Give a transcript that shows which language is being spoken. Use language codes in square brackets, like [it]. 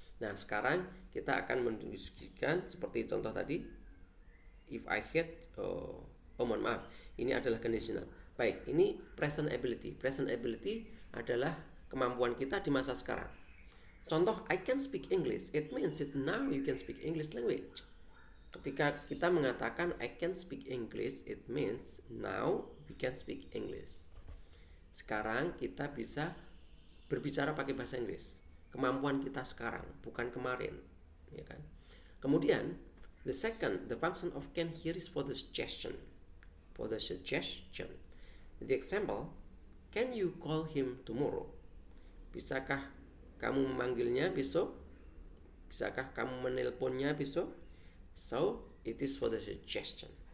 [id] Nah, sekarang kita akan mendiskusikan seperti contoh tadi. [en] If I had, [id] mohon maaf, ini adalah conditional. Baik, ini present ability. Present ability adalah kemampuan kita di masa sekarang. Contoh, [en] I can speak English. It means that now you can speak English language. [id] Ketika kita mengatakan [en] I can speak English, it means now we can speak English. [id] Sekarang kita bisa berbicara pakai bahasa Inggris. Kemampuan kita sekarang, bukan kemarin, ya kan? Kemudian [en] the function of can here is for the suggestion. For the suggestion. The example, can you call him tomorrow? [id] Bisakah kamu memanggilnya besok? Bisakah kamu menelponnya besok? [en] So, it is for the suggestion.